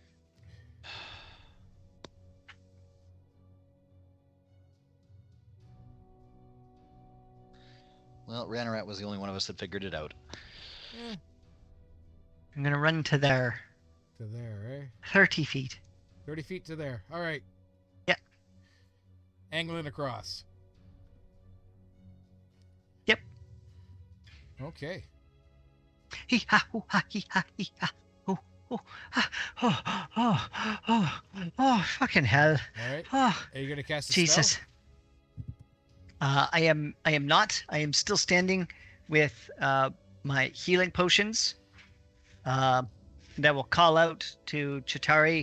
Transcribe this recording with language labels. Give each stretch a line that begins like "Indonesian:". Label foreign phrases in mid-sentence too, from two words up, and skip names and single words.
English: Well, Ranarat was the only one of us that figured it out. Eh, I'm gonna run to there, to there, eh? 30 feet. 30 feet to there. All right. Yep. Angling across. Yep. Okay. Hee ha hoo ha hee ha hee ha hoo hoo ha oh fucking hell. All right. Oh Are you going to cast a Jesus. spell? I am not. I am still standing with my healing potions. That will call out to Chitari.